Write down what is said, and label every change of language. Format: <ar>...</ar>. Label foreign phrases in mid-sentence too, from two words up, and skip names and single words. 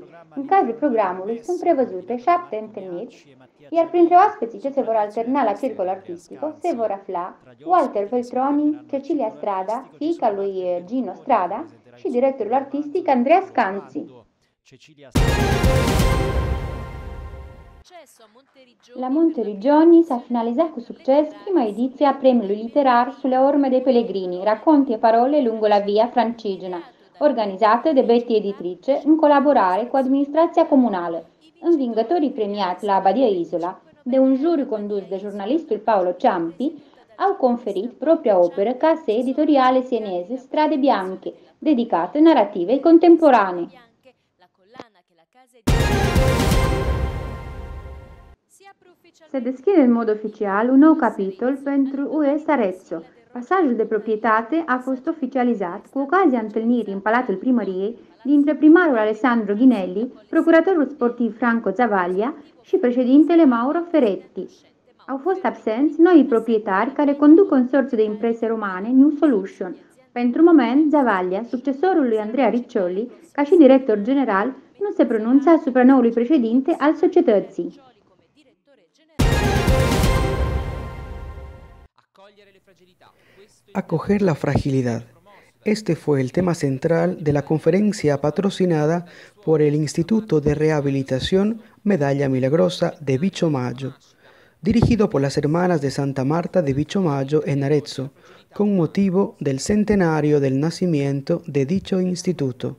<ro>În cadrul programului sunt prevăzute 7 întâlniri, iar printre oaspeții ce se vor alterna la Circolul Artistico se vor afla Walter Veltroni, Cecilia Strada, fiica lui Gino Strada, și directorul artistic Andrea Scanzi. La Monteriggioni s-a finalizat cu succes prima ediție a premiului literar Sulle orme dei pellegrini, racconti e parole lungo la via Francigena, organizată de Betty Editrice în colaborare cu administrația comunală. Învingătorii premiați la Abbadia Isola, de un juriu condus de jurnalistul Paolo Ciampi, au conferit propria operă case editoriale sieneze Strade Bianche, dedicată narrativei contemporanee. Se deschide în mod oficial un nou capitol pentru US Arezzo. Pasajul de proprietate a fost oficializat cu ocazia întâlnirii în Palatul Primăriei dintre primarul Alessandro Ghinelli, procuratorul sportiv Franco Zavaglia și președintele Mauro Ferretti. Au fost absenți noi proprietari care conduc consorțiul de imprese romane New Solution. Pentru moment, Zavaglia, succesorul lui Andrea Riccioli, ca și director general, nu se pronunță asupra noului președinte al societății.</ro> <es>Acoger la fragilidad. Este fue el tema central de la conferencia patrocinada por el Instituto de Rehabilitación Medalla Milagrosa de Bichomaggio, dirigido por las hermanas de Santa Marta de Bichomaggio en Arezzo, con motivo del centenario del nacimiento de dicho instituto.</es>